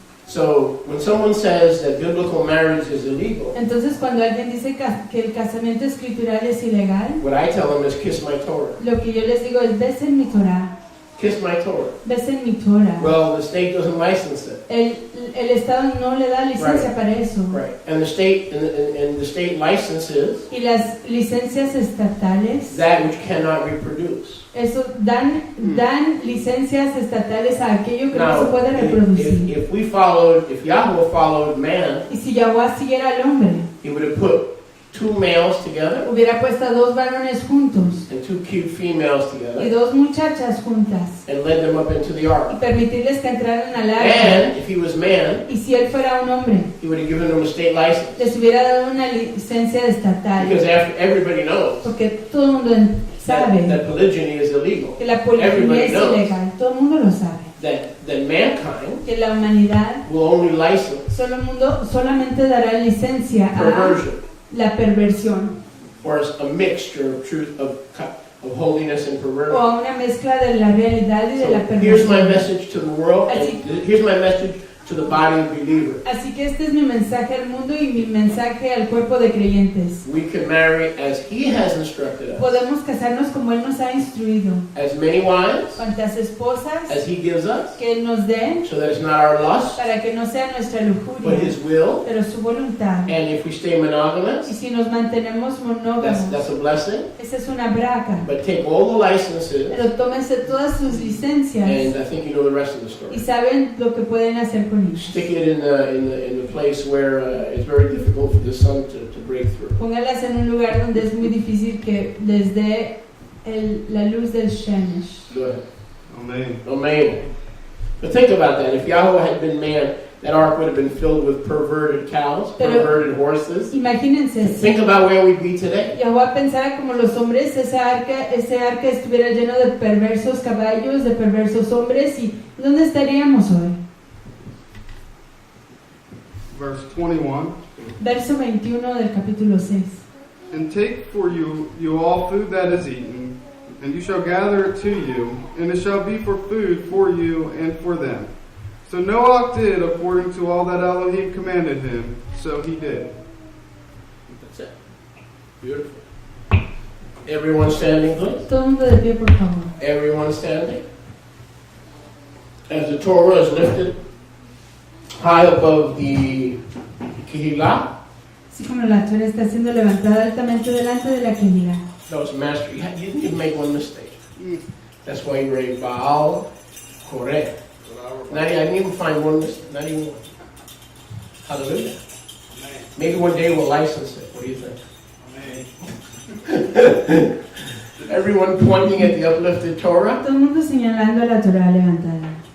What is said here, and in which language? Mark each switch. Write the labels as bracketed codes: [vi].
[en] So when someone says that biblical marriage is illegal, [es] Entonces, cuando alguien dice que el casamiento escritural es ilegal, [en] what I tell them is kiss my Torah. [es] lo que yo les digo es, besen mi Torah, [en] Kiss my Torah. [es] besen mi Torah. [en] Well, the state doesn't license it. [es] El Estado no le da licencia para eso. [en] Right. And the state licenses [es] Y las licencias estatales, [en] that which cannot reproduce. [es] eso dan licencias estatales a aquello que no se [en] Now, [es] puede reproducir. [en] if Yahweh followed man, [es] Y si Yahweh siguiera al hombre, [en] he would have put 2 males together [es] hubiera puesto a 2 varones juntos [en] and 2 cute females [es] y [en] together [es] 2 muchachas juntas [en] and led them up into the [es] y [en] ark. [es] permitirles que entraran al arca. [en] And if he was man, [es] Y si él fuera un hombre, [en] he would have given them a state license. [es] les hubiera dado una licencia estatal, [en] Because everybody knows [es] porque todo el mundo sabe [en] that polygyny is illegal. [es] que la poligamia [en] everybody [es] es [en] knows. [es] ilegal. Todo el mundo lo sabe. [en] That mankind [es] Que la humanidad [en] will only license [es] solamente dará licencia a [en] perversion, [es] la perversión [en] or a mixture of truth of holiness and [es] o [en] perversion. [es] a una mezcla de la realidad y de la [en] So here's my [es] perversión. [en] message to the world, and here's my message to the body of believers. [es] Así que este es mi mensaje al mundo y mi mensaje al cuerpo de creyentes. [en] We can marry as He has instructed us, [es] Podemos casarnos como Él nos ha instruido. [en] as many wives [es] Cuantas esposas [en] as He gives us, [es] que Él nos dé, [en] so that it's not our lust, [es] para que no sea nuestra [en] but [es] lujuria, [en] His will. [es] pero su voluntad. [en] And if we stay [es] Y [en] monogamous, [es] si nos mantenemos monógamos, [en] that's a blessing. [es] esa es una braca. [en] But take all the licenses, [es] Pero tómense todas sus licencias [en] and I think you know the rest of the [es] y saben lo que pueden hacer con ellos. [en] Stick it in the place where it's very difficult for the sun to break through. [es] Póngalas en un lugar donde es muy difícil que les dé la luz del Shemesh. [en] Go ahead. Amen. Amen. But think about that. If Yahweh had been man, that ark would have been filled with perverted cows, perverted horses. [es] Imagínense, [en] Think about where we'd be today. [es] Yahweh pensara como los hombres, ese arca estuviera lleno de perversos caballos, de perversos hombres, y ¿dónde estaríamos hoy? [en] Verse 21. [es] Verso 21 del capítulo 6. [en] And take for you all food that is eaten, and you shall gather it to you, and it shall be for food for you and for them. So Noah did according to all that Elohim commanded him, so he did. That's it. Beautiful. Everyone standing, please. [es] Todo el mundo de pie, por favor. [en] Everyone standing. As the Torah is lifted high above the Kehillah, [es] Así como la Torah está siendo levantada altamente delante de la Kehillah. [en] those master, you didn't even make one mistake. That's why you read Baal, Koreh. I didn't even find one mistake. Not even one. Hallelujah. Maybe one day we'll license it. What do you think? Everyone pointing at the uplifted Torah. [es] Todo el mundo señalando a la Torah levantada.